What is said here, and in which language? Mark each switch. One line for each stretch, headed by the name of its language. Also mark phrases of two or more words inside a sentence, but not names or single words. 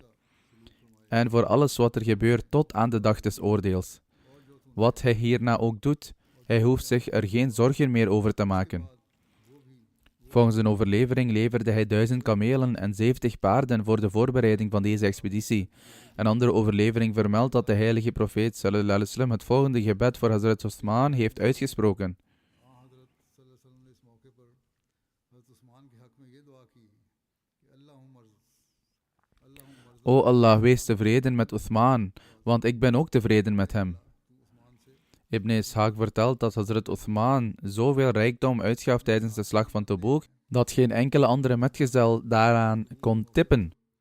Dutch: En voor alles wat er gebeurt tot aan de dag des oordeels. Wat hij hierna ook doet, hij hoeft zich er geen zorgen meer over te maken. Volgens een overlevering leverde hij 1000 kamelen en 70 paarden voor de voorbereiding van deze expeditie. Een andere overlevering vermeldt dat de heilige profeet
Arabic: صلى الله عليه وسلم
Dutch: het volgende gebed voor Hazrat Uthman heeft uitgesproken: O Allah, wees tevreden met Uthman, want ik ben ook tevreden met hem. Ibn Ishaq vertelt dat Hazrat Uthman zoveel rijkdom uitgaf tijdens de slag van Tabuk, dat geen enkele andere metgezel daaraan kon tippen.